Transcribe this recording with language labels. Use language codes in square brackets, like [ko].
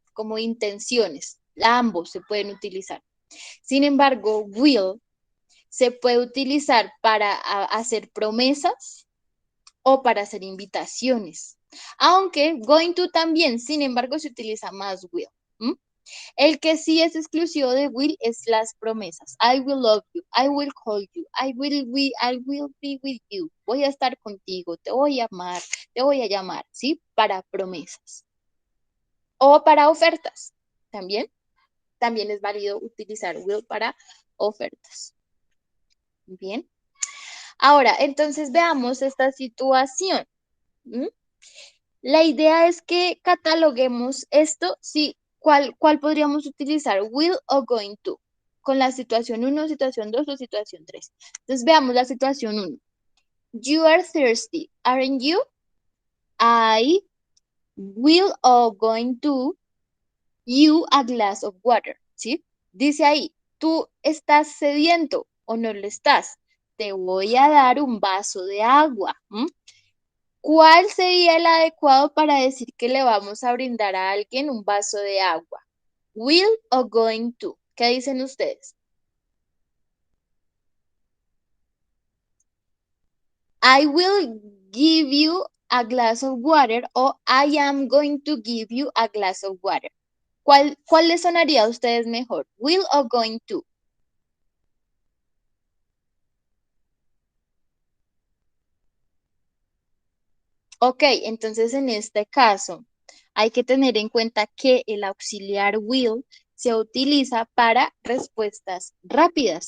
[es] Como intenciones. Ambos se pueden utilizar. Sin embargo, will se puede utilizar para hacer promesas o para hacer invitaciones. Aunque going to también, sin embargo, se utiliza más will. ¿Mm? El que sí es exclusivo de will es las promesas. [en] I will love you, I will call you, I will be with you. [es] Voy a estar contigo, te voy a amar, te voy a llamar, ¿sí? Para promesas. O para ofertas. También es válido utilizar will para ofertas. Bien. Ahora, entonces veamos esta situación. ¿Mm? La idea es que cataloguemos esto, sí, ¿cuál podríamos utilizar? Will o going to. Con la situación 1, situación 2 o situación 3. Entonces veamos la situación 1. [en] You are thirsty, aren't you? I will or going to you a glass of water, [es] ¿sí? Dice ahí, tú estás sediento o no lo estás. Te voy a dar un vaso de agua. ¿Cuál sería el adecuado para decir que le vamos a brindar a alguien un vaso de agua? ¿Will o going to? ¿Qué dicen ustedes? [en] I will give you a glass of water o I am going to give you a glass of water. [es] ¿Cuál les sonaría a ustedes mejor? ¿Will o going to? Ok, entonces en este caso hay que tener en cuenta que el auxiliar will se utiliza para respuestas rápidas.